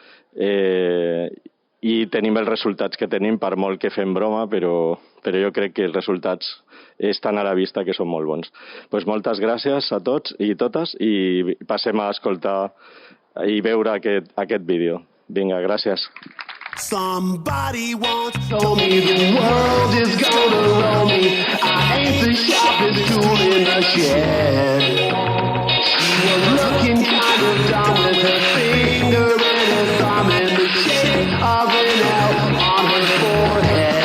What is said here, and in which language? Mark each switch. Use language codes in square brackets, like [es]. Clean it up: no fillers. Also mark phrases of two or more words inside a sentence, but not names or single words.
[ca] I tenim els resultats que tenim, per molt que fem broma, però jo crec que els resultats estan a la vista, que són molt bons. Doncs moltes gràcies a tots i totes i passem a escoltar i veure aquest vídeo. Vinga, gràcies. [en] Somebody once told me the world is gonna roll me. I ain't the sharpest tool in the shed. She was looking kind of dumb with her finger and her thumb in the shape of an L on her forehead.